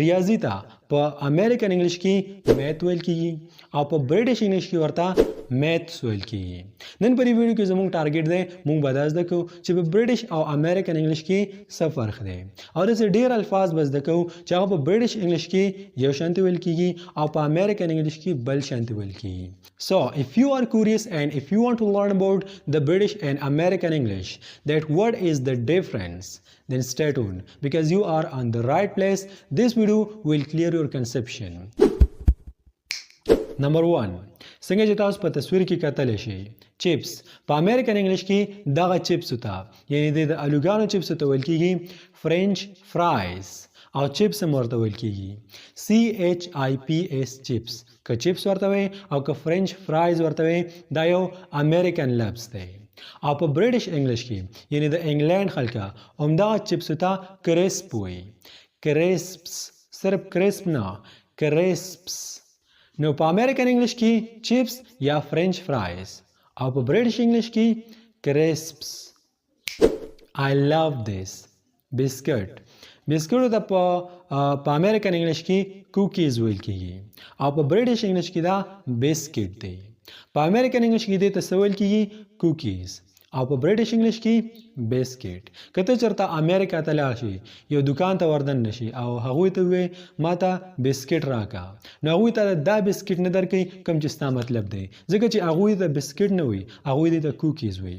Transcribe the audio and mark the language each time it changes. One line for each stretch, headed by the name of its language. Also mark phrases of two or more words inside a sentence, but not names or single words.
Pashto: ریاضي ته په
English: American English
Pashto: کې میث ویل کیږي او په
English: British English
Pashto: کې ورته میثس ویل کیږي. نن په دې ویډیو کې زموږ ټارګټ دی موږ به دا زده کوو چې په برټش او
English: American English
Pashto: کې څه فرق دی او داسې ډېر الفاظ به زده کوو چې هغه په
English: British English
Pashto: کې یو شانتي ویل کیږي او په
English: American English
Pashto: کې بل شانتي ویل کیږي.
English: So if you are curious and if you want to learn about the British and American English, that what is the difference, then stay tuned because you are on the right place. This video will clear your conception. Number 1.
Pashto: څنګه چې تاسو په تصویر کې کتلی شئ چپس په
English: American English
Pashto: کې دغه چپس ته یعنی د الوګانو چپس ته ویل کیږي
English: French fries
Pashto: او چپس هم ورته ویل کیږي CHIPS چپس که چپس ورته وي او که
English: French fries
Pashto: ورته وي دا یو امریکن لفظ دی. او په
English: British English
Pashto: کې یعنی د انګلند خلکه همدغه چپس ته کرسپ وي. کرسپس صرف کرسپ نه کرسپس. نو په
English: American English
Pashto: کې چپس یا
English: French fries
Pashto: او په
English: British English
Pashto: کې کرسپس.
English: I love this
Pashto: بسکټ بسکټو ته په
English: American English
Pashto: کې کوکیز ویل کیږي او په
English: British English
Pashto: کې دا بسکټ دی. په
English: American English
Pashto: کې دې ته څه ویل کیږي کوکیز او په
English: British English
Pashto: کې بسکټ. که ته چېرته امریکا ته لاړ شي یو دکان ته وردن نشي او هغوی ته ووایې ما ته بسکټ راکړه نو هغوی ته دا بسکټ نه درکوي کوم چې ستا مطلب دی ځکه چې هغوی ته بسکټ نه وي هغوی دې ته کوکیز وي.